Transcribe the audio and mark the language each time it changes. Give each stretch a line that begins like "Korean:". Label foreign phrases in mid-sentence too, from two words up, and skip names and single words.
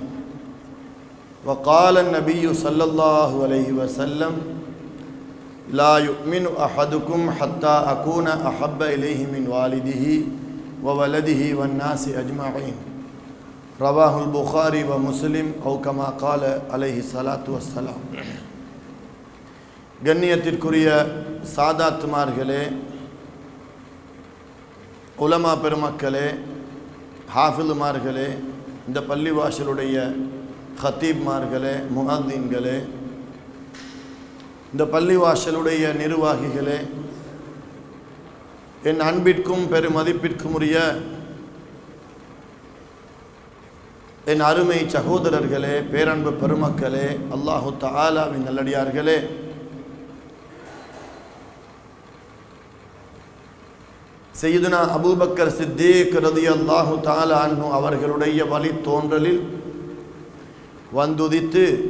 Arabic: وقال النبي صلى الله عليه وسلم: لا يؤمن أحدكم حتى أكون أحب إليه من والده وولده والناس أجمعين. رواه البخاري ومسلم أو كما قال عليه الصلاة والسلام.
Tamil: கண்ணியத்திற்குரிய சாதாத்துமார்களே, உலமா பெருமக்களே, ஹாஃபிலுமார்களே, இந்த பள்ளிவாசலுடைய ஹத்தீப்மார்களே, முஹத்தின்களே, இந்த பள்ளிவாசலுடைய நிர்வாகிகளே, என் அன்பிற்கும் பெருமதிப்பிற்கும் உரிய என் அருமை சகோதரர்களே, பேரன்பு பெருமக்களே,
Arabic: الله تعالى
Tamil: நல்லடியார்களே, சையதுனா அபூபக்கர் சித்தீக்
Arabic: رضي الله تعالى عنه
Tamil: அவர்களுடைய வழி தோன்றலில் வந்துதித்து